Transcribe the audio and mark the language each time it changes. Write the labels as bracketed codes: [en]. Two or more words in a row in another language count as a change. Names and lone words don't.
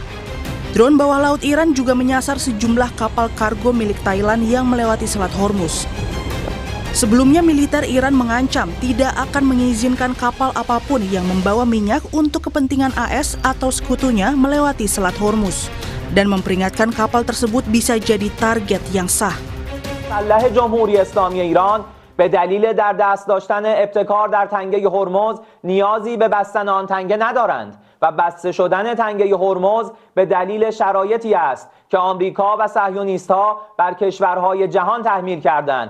[id] Drone bawah laut Iran juga menyasar sejumlah kapal kargo milik Thailand yang melewati Selat Hormuz. Sebelumnya, militer Iran mengancam tidak akan mengizinkan kapal apapun yang membawa minyak untuk kepentingan AS atau sekutunya melewati Selat Hormuz dan memperingatkan kapal tersebut bisa jadi target yang sah. [fa] مسلح جمهوری اسلامی ایران به دلیل در دست داشتن ابتکار در تنگه هرمز نیازی به بستن آن تنگه ندارند و بسته شدن تنگه هرمز به دلیل شرایطی است که آمریکا و صهیونیست‌ها بر کشورهای جهان تحمیل کردند